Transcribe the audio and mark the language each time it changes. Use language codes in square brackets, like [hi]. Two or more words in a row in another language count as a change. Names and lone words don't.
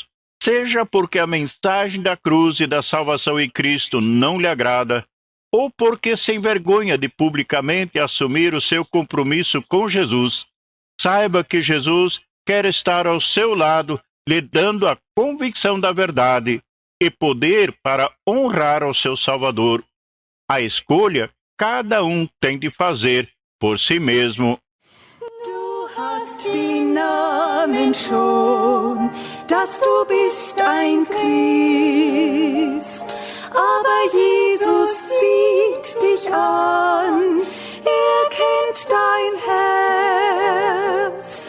[pt] Seja porque a mensagem da cruz e da salvação em Cristo não lhe agrada, ou porque se envergonha de publicamente assumir o seu compromisso com Jesus, saiba que Jesus quer estar ao seu lado, lhe dando a convicção da verdade e poder para honrar ao seu Salvador. A escolha cada um tem de fazer por si mesmo. [de] Du hast die Namen schon, dass du bist ein Christ. Aber Jesus sieht dich an, er kennt dein Herz.